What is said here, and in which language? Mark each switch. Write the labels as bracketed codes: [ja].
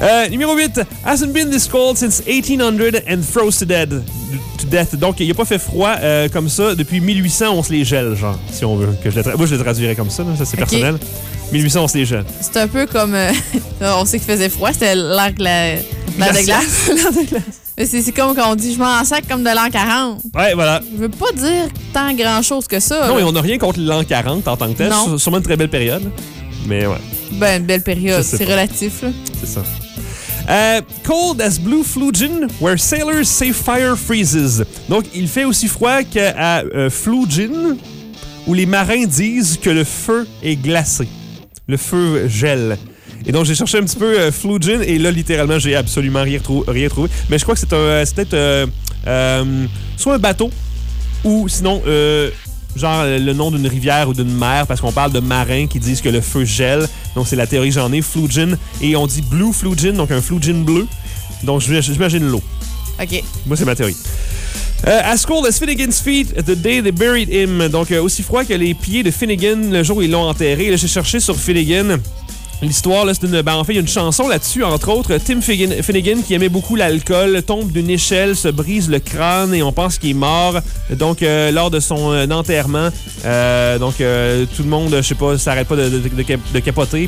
[fr] Numéro 8, [en] hasn't been this cold since 1800 and froze to death. [fr] Donc, il n'a pas fait froid comme ça. Depuis 1800, on se les gèle, genre, si on veut. Moi, je le traduirais comme ça, là. Ça, c'est personnel. 1800, on se les gèle. C'est un peu comme... on sait qu'il faisait froid, c'était l'air de glace. L'air de glace. C'est comme quand on dit, je m'en sac comme de l'an 40. Ouais, voilà. Je veux pas dire tant grand-chose que ça. Non, mais on n'a rien contre l'an 40 en tant que tel. C'est sûrement une très belle période. Mais ouais. Ben, une belle période, c'est relatif. C'est ça. [en] Cold as blue flu gin, where sailors say fire freezes. [fr] Donc, il fait aussi froid qu'à flu gin, où les marins disent que le feu est glacé. Le feu gèle. Et donc, j'ai cherché un petit peu flu gin, et là, littéralement, j'ai absolument rien trouvé. Mais je crois que c'est peut-être soit un bateau, ou sinon, genre le nom d'une rivière ou d'une mer, parce qu'on parle de marins qui disent que le feu gèle. Donc, c'est la théorie que j'en ai, flu gin. Et on dit blue flu gin, donc un flu gin bleu. Donc, j'imagine l'eau. OK. Moi, c'est ma théorie. [en] As cold as Finnegan's feet the day they buried him. [fr] Donc, aussi froid que les pieds de Finnegan le jour où ils l'ont enterré. Là, j'ai cherché sur Finnegan. L'histoire, là, c'est une. Ben, en fait, il y a une chanson là-dessus, entre autres. Tim Finnegan, qui aimait beaucoup l'alcool, tombe d'une échelle, se brise le crâne et on pense qu'il est mort. Donc, lors de son enterrement, tout le monde, je sais pas, s'arrête pas de capoter.